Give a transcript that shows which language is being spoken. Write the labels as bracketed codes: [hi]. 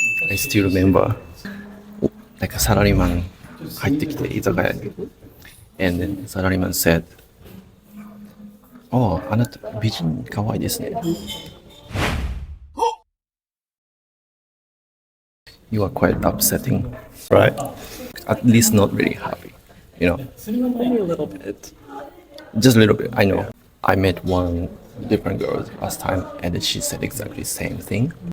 [en] I still remember, like a salaryman [ja] 入ってきて居酒屋に。 [en] And then salaryman said, "Oh, [ja] あなた美人可愛いですね。 [en] You are quite upsetting, right? At least not really happy, you know. Maybe a little bit. Just a little bit. I know. I met one different girl last time, and she said exactly the same thing.